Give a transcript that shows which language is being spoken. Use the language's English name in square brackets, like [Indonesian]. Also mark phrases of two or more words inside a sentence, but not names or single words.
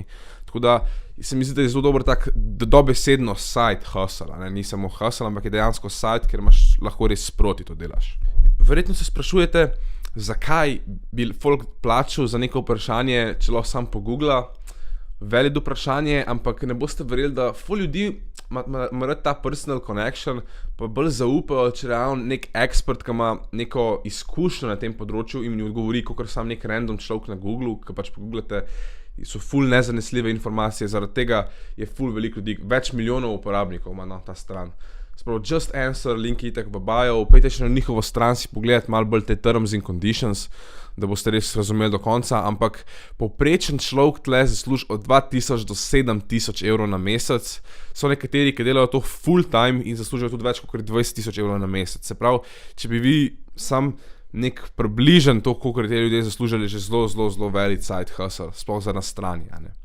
[Slovenian] Tako da se mi zdi, da je zelo dober tak dobesedno [English] side hustle, [Slovenian] a ne, ni samo hustle, ampak je dejansko side, ker imaš lahko res sproti to delaš. Verjetno se sprašujete, zakaj bi folk plačal za neko vprašanje, če lahko sam pogoogla. Velik vprašanje, ampak ne boste verjeli, da ful ljudi ima ta [English] personal connection, [Slovenian] pa bolj zaupajo, če realno nek ekspert, ki ima neko izkušnjo na tem področju in mi odgovori, kakor sam nek random človek na Googlu, ki pač pogooglate, so ful nezanesljive informacije, zaradi tega je ful veliko ljudi, več milijonov uporabnikov ima na ta stran. Spravo, Just Answer, link itak v bio, pejte še na njihovo stran si pogledati malo bolj te [English] terms and conditions, [Slovenian] da boste res razumeli do konca, ampak povprečen človek tle zasluži od 2000 do 7000 evrov na mesec. So nekateri, ki delajo to [English] full time [Slovenian] in zaslužijo tudi več kot 20 000 evrov na mesec. Se pravi, če bi vi sam nek približen to, koliko te ljudje zaslužili, že zelo velik [English] side hustle, [Slovenian] sploh za na strani, a ne.